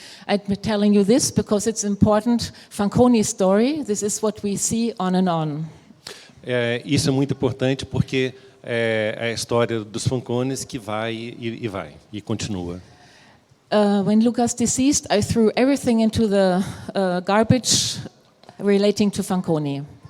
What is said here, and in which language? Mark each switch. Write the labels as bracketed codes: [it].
[en] I'm telling you this because it's important. Fanconi story, this is what we see on and on. [pt] Isso é muito importante porque é a história dos Fanconis que vai e continua. [en] When Lucas deceased, I threw everything into the garbage relating to Fanconi.